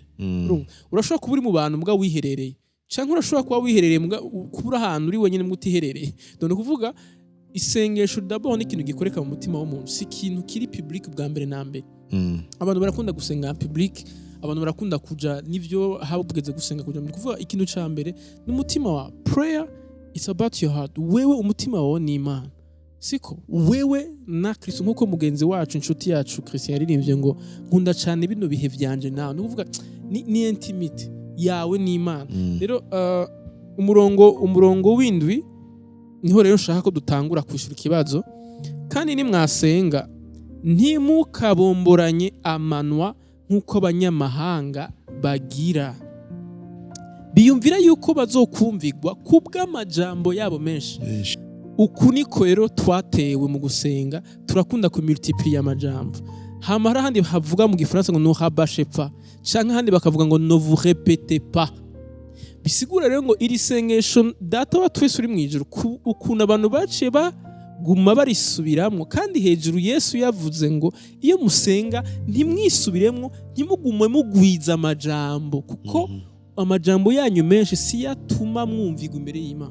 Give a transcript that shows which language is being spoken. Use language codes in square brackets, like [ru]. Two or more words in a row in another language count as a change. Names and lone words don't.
[rn] Urashobora kuba uri mu bantu mbwa wiherereye, canke urashobora kuba wiherereye mbwa kubura ahantu uri wenyine mutiherereye. Done kuvuga isengesho d'abord ni ikintu gikoreka mu mutima w'umuntu, si ikintu kiri public bwa mbere na mbere. Abantu barakunda gusenga public, abantu barakunda kuja nivyo habugeze gusenga kuja mu kuvuga ikintu ca mbere ni umutima wa prayer. [en] It's about your heart. [rn] Wewe umutima wawe ni Imana, siko wewe na Kristo, nkuko mugenzi wacu inshuti yacu Christian yaririmbye ngo nkunda cyane bino bihe vyanje nawe. Ni kuvuga ni intimate yawe ni Imana. Rero umurongo w'indwi niho rero nshaka ko dutangura kwishura ikibazo. Kandi nimwasenga ntimukabomboranye amanwa nkuko abanyamahanga bagira, biyumvira yuko bazokumvirwa kubwamajambo yabo menshi. Uku niko rero twatewe mu gusenga, turakunda ku multiplier amajambo. Hama handi havuga mu gifaransa ngo [fr] no rabâchez pas, [rn] canke handi bakavuga ngo [fr] ne vous répétez pas. [rn] Bisigura rero ngo iri sengesho data wa twese uri mwijuru, ukuntu abantu baciye baguma barisubiramwo. Kandi hejuru Yesu yavuze ngo iyo musenga ntimwisubiremwo, ntimugume mugwiza amajambo, kuko amajambo yanyu menshi si yatuma mwumvirwa imbere y'Imana.